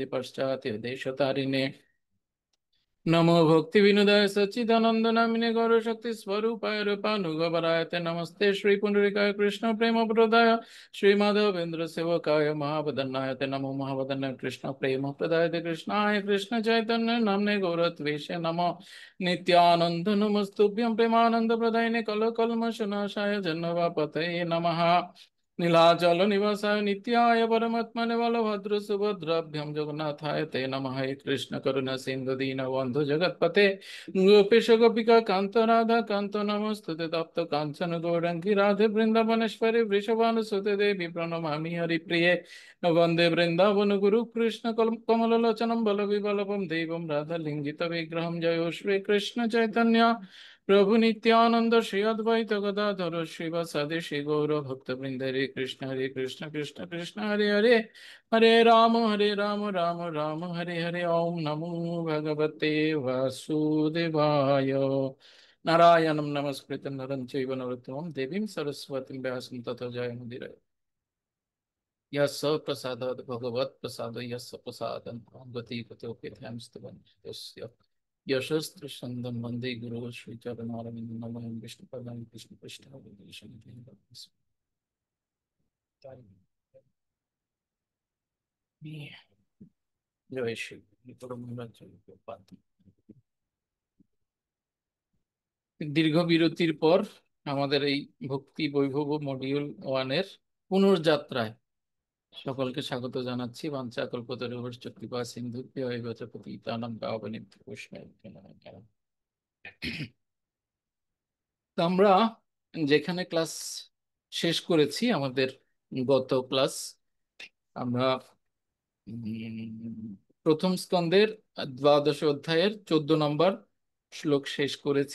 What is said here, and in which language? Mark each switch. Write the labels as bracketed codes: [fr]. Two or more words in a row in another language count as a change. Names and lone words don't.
[sa] पश्चात् देशतारिणे नमो भक्ति विनुदाय सच्चिदानंद नामिने गौर शक्ति स्वरूपाय रूपानुगवराय ते नमस्ते श्री पुंडरीकाय कृष्ण प्रेम प्रदाय श्री माधवेंद्र सेवकाय महावदन्नाय ते नमो महावदन्नाय कृष्ण प्रेम प्रदाय ते कृष्णाय कृष्ण चैतन्य नामने गौरत्वेषे नमो नित्यानंद नमस्तुभ्यं प्रेमानंद प्रदायिने कल कल्मषनाशाय जन्मवापतये नमः। नीलाचल निवासाय नित्याय परमात्मने बलभद्र सुभद्राभ्यां जगन्नाथाय ते नमः। हे कृष्ण करुणा सिंधु दीन बंधु जगतपते गोपेश गोपिका कांत राधा कांत नमस्तुते तप्त कांचन गौरंगी राधे वृंदावनेश्वरी वृषभानुसुते देवी प्रणमामि हरिप्रिये वंदे वृंदावन गुरु कृष्ण कमललोचनं बलविबलभं देवं राधालिंगित विग्रहं। जयो श्री कृष्ण चैतन्य प्रभु नित्यानंद श्री अद्वैत गदाधर श्रीवासादि श्री गौर भक्तवृंद। हरे कृष्ण कृष्ण कृष्ण हरे हरे, हरे राम राम राम हरे हरे। ओम नमो भगवते वासुदेवाय। नारायणं नमस्कृत्य नरं चैव नरोत्तमं देवीं सरस्वतीं व्यासं ततो जयमुदीरये। यस्य प्रसादात् भगवत् प्रसादो यस्य प्रसादं गति गतोऽप्यथांस्तवन् यशस्त्रसन्दं वन्दे गुरो श्रीचरणनारायणं। नमः विष्णुपदां कृष्णपृष्ठाय জয় শ্রী পরমহংস জগন্নাথ। [bn] দীর্ঘ বিরতির পর আমাদের এই ভক্তি বৈভব মডিউল ওয়ানের পুনর্যাত্রায় সকলকে স্বাগত জানাচ্ছি। [sa] বাঞ্ছা কল্পতরুশ্চ কৃপা সিন্ধুভ্যো এব চ পতিতানাং পাবনেভ্যো বৈষ্ণবেভ্যো নমো নমঃ। [bn] তো আমরা যেখানে ক্লাস শেষ করেছি, আমাদের গত ক্লাস আমরা প্রথম স্কন্ধের দ্বাদশ অধ্যায়ের 14 নম্বর শ্লোক শেষ করেছি।